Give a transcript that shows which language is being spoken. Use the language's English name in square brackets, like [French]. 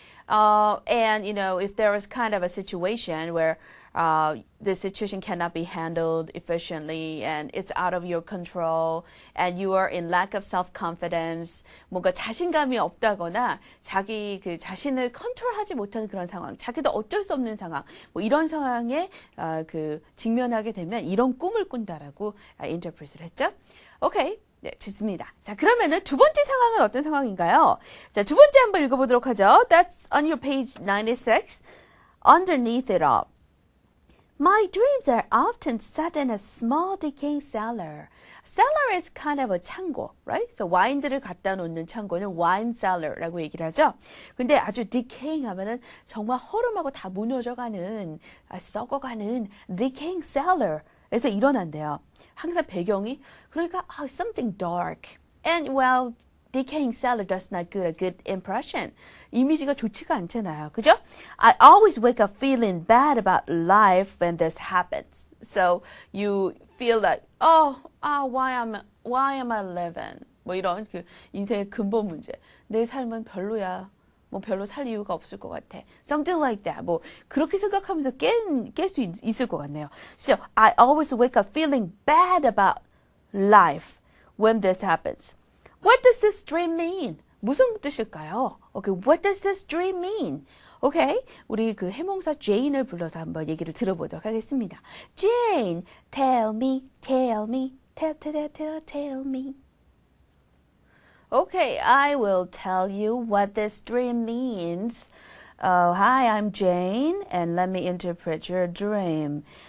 [English] And, if there is kind of a situation where the situation cannot be handled efficiently and it's out of your control and you are in lack of self-confidence, [Korean] 뭔가 자신감이 없다거나 자기 그 자신을 컨트롤하지 못하는 그런 상황, 자기도 어쩔 수 없는 상황, 뭐 이런 상황에 직면하게 되면 이런 꿈을 꾼다라고 인터프레트를 했죠. 오케이. 네, 좋습니다. 자, 그러면은 두 번째 상황은 어떤 상황인가요? 자, 두 번째 한번 읽어보도록 하죠. [English] That's on your page 96. Underneath it all. My dreams are often set in a small decaying cellar. Cellar is kind of a 창고, right? [Korean] So 와인들을 갖다 놓는 창고는 wine cellar라고 얘기를 하죠. 근데 아주 decaying 하면은 정말 허름하고 다 무너져가는, 썩어가는 decaying cellar에서 일어난대요. 항상 배경이 그러니까 [English] something dark. And well, decaying cellar does not give a good impression. [Korean] 이미지가 좋지가 않잖아요. 그죠? [English] I always wake up feeling bad about life when this happens. So you feel like, why am I living? [Korean] 뭐 이런 그 인생의 근본 문제. 내 삶은 별로야. 뭐 별로 살 이유가 없을 것 같아. [English] Something like that. [Korean] 뭐 그렇게 생각하면서 깰 수 있을 것 같네요. [English] So I always wake up feeling bad about life when this happens. What does this dream mean? [Korean] 무슨 뜻일까요? [English] Okay, what does this dream mean? [Korean] Okay, 우리 그 해몽사 Jane을 불러서 한번 얘기를 들어보도록 하겠습니다. [English] Jane, tell me, tell me, tell me. Okay, I will tell you what this dream means. Hi, I'm Jane, and let me interpret your dream.